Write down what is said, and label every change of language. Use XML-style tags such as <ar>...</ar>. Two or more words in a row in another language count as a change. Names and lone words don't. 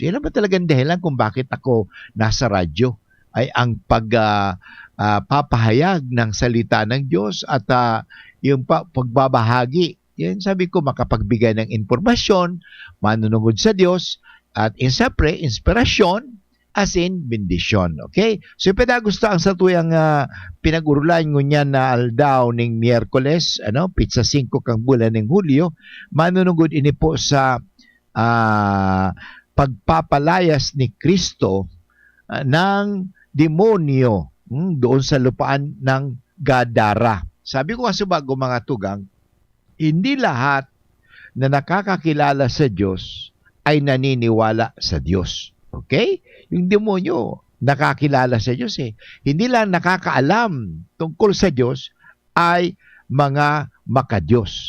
<tl>Yan naman talagang dahilan kung bakit ako nasa radyo, ay ang pagpapahayag ng salita ng Diyos at yung pagbabahagi. Yan sabi ko, makapagbigay ng informasyon, manunungod sa Diyos, at siyempre, inspirasyon,</tl> <en>as in</en> <tl>bendisyon.</tl> <bik>Okay? So, gusto ang satuyang pinag-urulan ngunyan na aldaw ning Miyerkules, pizza 5 kang bulan ng Hulyo, manunungod ini po sa pagpapalayas ni Kristo ng demonyo doon sa lupaan ng Gadara.</bik> <tl>Sabi ko kasi bago mga tugang, hindi lahat na nakakakilala sa Diyos ay naniniwala sa Diyos. Okay? Yung demonyo, nakakilala sa Diyos Hindi lang nakakaalam tungkol sa Diyos ay mga makadiyos.</tl>